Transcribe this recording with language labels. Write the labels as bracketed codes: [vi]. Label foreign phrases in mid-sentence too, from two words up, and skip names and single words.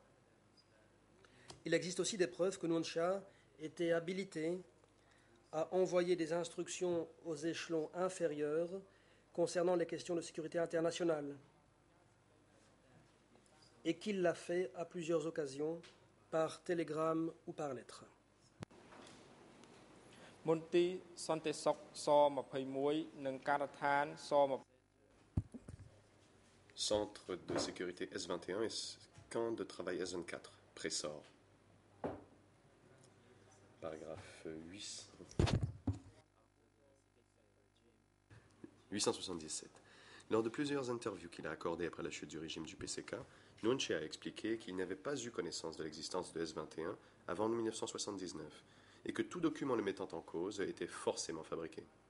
[fr] Il existe aussi des preuves que Nguyen Chia était habilité à envoyer des instructions aux échelons inférieurs concernant les questions de sécurité internationale et qu'il l'a fait à plusieurs occasions par télégramme ou par lettre. [km] មន្ទីរសន្តិសុខស21និងការដ្ឋានស20 [fr] Centre de sécurité S21 et camp de travail S24, Pressor. Paragraphe 877. Lors de plusieurs interviews qu'il a accordées après la chute du régime du PCK, Nguyen Chia a expliqué qu'il n'avait pas eu connaissance de l'existence de S21 avant 1979 et que tout document le mettant en cause était forcément fabriqué.